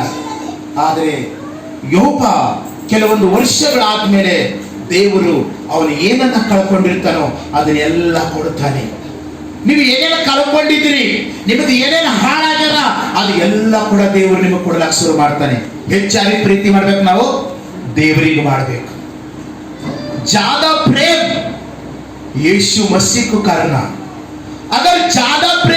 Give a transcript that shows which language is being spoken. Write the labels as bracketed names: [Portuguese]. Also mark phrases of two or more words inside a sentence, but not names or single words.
[Kannada] ಆದ್ರೆ ಯೋಬ ಕೆಲವೊಂದು ವರ್ಷಗಳಾದ್ಮೇಲೆ ದೇವರು ಅವನು ಏನನ್ನ ಕಳ್ಕೊಂಡಿರ್ತಾನೋ ಅದನ್ನೆಲ್ಲ ಕೊಡ್ತಾನೆ. ನೀವು ಏನೇನ ಕಳ್ಕೊಂಡಿದ್ರಿ, ನಿಮ್ಮದು ಏನೇನು ಹಾಳಾಗ್ಯಾರ, ಅದು ಎಲ್ಲ ಕೂಡ ದೇವರು ನಿಮಗೆ ಕೊಡಲಾಕ ಶುರು ಮಾಡ್ತಾನೆ. ಹೆಚ್ಚಾಗಿ ಪ್ರೀತಿ ಮಾಡ್ಬೇಕು, ನಾವು ದೇವರಿಗೆ ಮಾಡ್ಬೇಕು. [Hindi] ज्यादा प्रेम यीशु मसीह को करना. अगर ज्यादा प्रेम